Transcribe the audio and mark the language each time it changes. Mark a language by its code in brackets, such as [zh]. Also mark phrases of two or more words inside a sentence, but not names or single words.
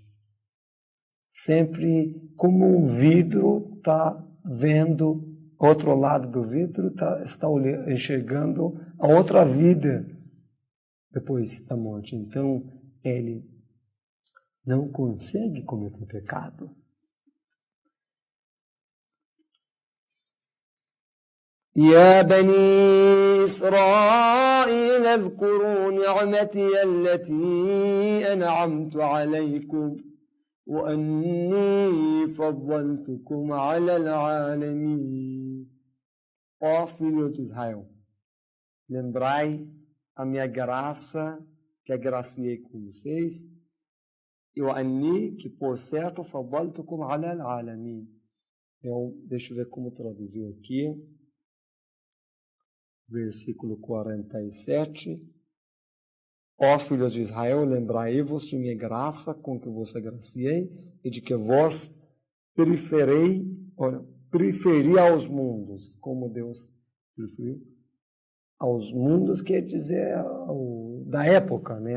[pt] Sempre como um vidro está vendo outro lado do vidro, está enxergando a outra vida depois da morte. Então, ele não consegue cometer pecado. [ar] يا بني إسرائيل اذكروا نعمتي التي أنعمت عليكم وأني فضلتكم على العالمين. [pt] Ó filhos de Israel, lembrai a minha graça que agraciei com vocês, e o Ani, que por certo [ar] فضلتكم على العالمين. [pt] Deixa eu ver como traduziu aqui. Versículo 47. Ó filhos de Israel, lembrai-vos de minha graça com que vos agraciei e de que vos preferi aos mundos, como Deus preferiu aos mundos, quer dizer da época, né?